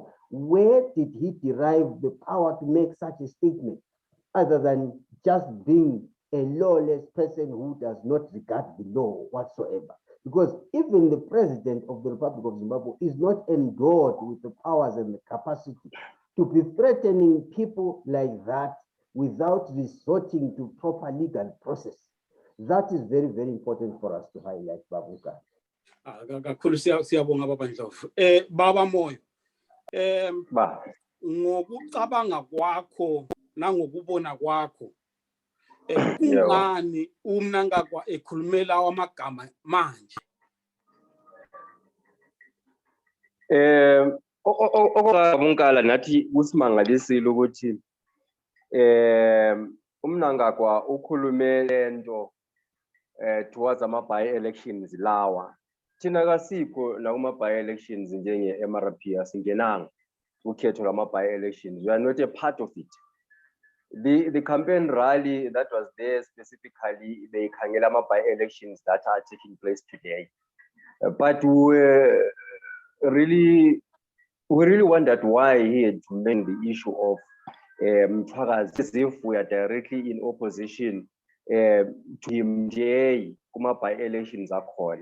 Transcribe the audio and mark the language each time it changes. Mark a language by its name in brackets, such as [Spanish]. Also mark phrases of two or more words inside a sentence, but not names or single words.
[English] Where did he derive the power to make such a statement, other than just being a lawless person who does not regard the law whatsoever? Because even the president of the Republic of Zimbabwe is not endowed with the powers and the capacity to be threatening people like that without resorting to proper legal process. That is very, very important for us to highlight, [North Ndebele] Babuka. Kakhulu siyabonga Baba Ndlovu. Baba Moyo. Ngokucabanga kwakho nangokubona kwakho, kungani uMnangagwa ekhulumela amagama manje? Okokuqala nathi usimangalisile ukuthi uMnangagwa ukhulume lento towards ama-by-elections lawa. Thina kasikho la kuma-by-elections njenge-MRP asingenanga ukhetho lwama-by-elections. [English] We are not a part of it. The campaign rally that was there specifically, they [North Ndebele] khangela ama-by-elections [English] that are taking place today. But we really wondered why he had to make the issue of Mthwakazi, as if we are directly in opposition to him [North Ndebele] kuma-by-elections akhona.